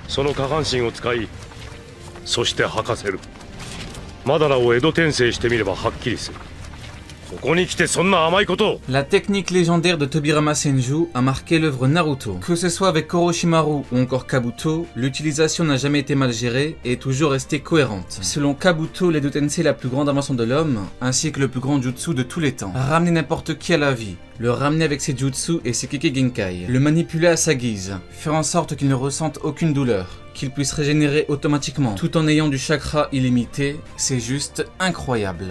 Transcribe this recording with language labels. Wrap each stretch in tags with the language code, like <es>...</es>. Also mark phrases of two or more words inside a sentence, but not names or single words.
<ja>その下半身を使い、そして吐かせる。マダラを江戸転生してみればはっきりする。ここに来てそんな甘いことを。</ja> <fr>La technique légendaire de Tobirama Senju a marqué l'œuvre Naruto. Que ce soit avec Orochimaru ou encore Kabuto, l'utilisation n'a jamais été mal gérée et est toujours restée cohérente. Selon Kabuto, l'Edo Tensei est la plus grande invention de l'homme, ainsi que le plus grand jutsu de tous les temps. Ramener n'importe qui à la vie, le ramener avec ses jutsu et ses Kekkei Genkai, le manipuler à sa guise, faire en sorte qu'il ne ressente aucune douleur, qu'il puisse régénérer automatiquement, tout en ayant du chakra illimité, c'est juste incroyable.</fr>